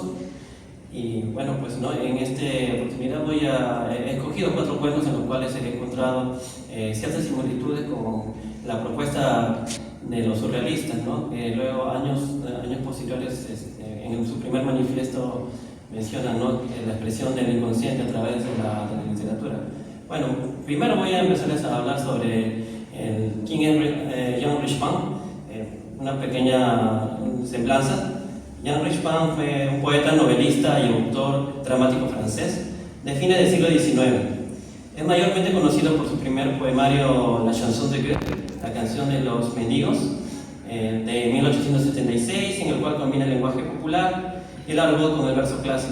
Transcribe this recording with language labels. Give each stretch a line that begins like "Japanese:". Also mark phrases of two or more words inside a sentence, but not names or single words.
Spanish: Y en esta oportunidad he escogido 4 cuentos en los cuales he encontrado ciertas similitudes con la propuesta de los surrealistas, ¿no? Luego, años posteriores, en su primer manifiesto mencionan, ¿no?, la expresión del inconsciente a través de la literatura. Bueno, primero voy a empezarles a hablar sobre quién es Jean Richepin, una pequeña semblanza. Jean Richepin fue un poeta, novelista y autor dramático francés de fines del siglo XIX. Es mayormente conocido por su primer poemario La Chanson de Goethe, la canción de los mendigos, de 1876, en el cual combina el lenguaje popular y el argot con el verso clásico.